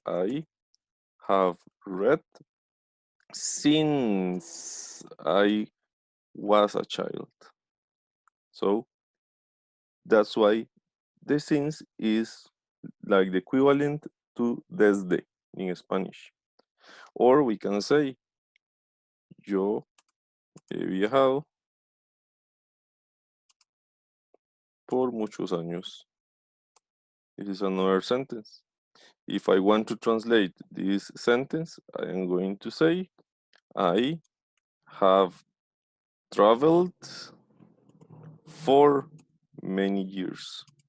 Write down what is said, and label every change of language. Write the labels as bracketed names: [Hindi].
[English] I have read since I was a child. So that's why the since is like the equivalent to desde in Spanish. Or we can say, [Spanish] yo he viajado por muchos años. [English] This is another sentence. If I want to translate this sentence, I am going to say, I have traveled for many years.